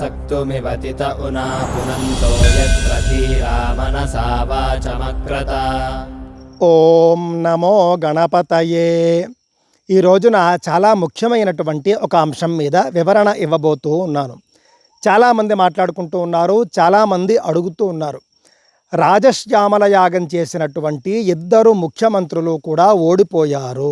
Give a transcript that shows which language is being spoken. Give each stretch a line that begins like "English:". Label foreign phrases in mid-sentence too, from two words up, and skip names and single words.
Sanskrit: मृत्युमिवतित उना पुनन्तो यत्र धीरा मनसा वाचमक्रत। ఓం నమో గణపతయే.
Telugu: ఈ రోజున చాలా ముఖ్యమైనటువంటి ఒక అంశం మీద వివరణ ఇవ్వబోతూ ఉన్నాను. చాలామంది మాట్లాడుకుంటూ ఉన్నారు, చాలామంది అడుగుతూ ఉన్నారు. రాజశ్యామల యాగం చేసినటువంటి ఇద్దరు ముఖ్యమంత్రులు కూడా ఓడిపోయారు.